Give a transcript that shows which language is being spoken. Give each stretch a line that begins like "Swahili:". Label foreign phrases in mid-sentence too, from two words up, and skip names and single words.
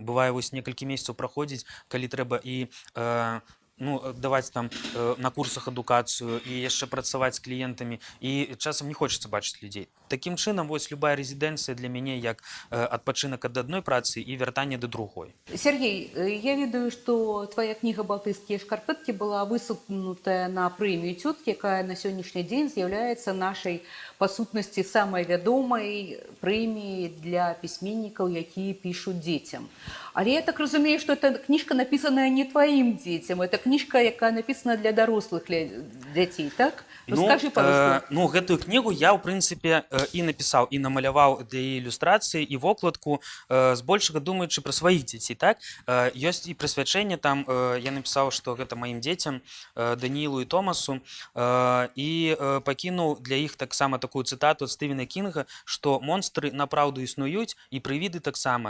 Belarusian: Бывае, вось некалькі месяцаў праходзіць, калі трэба і ну, даваць там на курсах адукацыю і яшчэ працаваць з кліентамі, і часам не хочацца бачыць людзей. Такім чынам, вось любая рэзідэнцыя для мяне як адпачынак ад адной працы і вяртанне да другой. Сергей, я ведаю,
Russian: что твоя книга «Балтийские шкарпетки» была высунутая на премию «Тетки», якая на сегодняшний день является нашей,
Belarusian: по сутнасці,
Russian: самой вядомой премией для письменников, якія пишут детям.
Belarusian: Але я так разумею,
Russian: что эта книжка написанная не твоим детям, это книжка, якая написана для дорослых детей, так? Расскажи, пожалуйста.
Belarusian: Ну, гэтую кнігу я, ў прынцыпе, і напісаў, і намаляваў для яе ілюстрацыі, і вокладку, збольшага думаючы пра сваіх дзяцей, так? Ёсць і прысвячэнне там, я напісаў, што гэта маім дзецям, Даніілу і Томасу, і пакінуў для іх таксама такую цытату ад Стывена Кінга, што монстры направду існуюць, і прывіды таксама.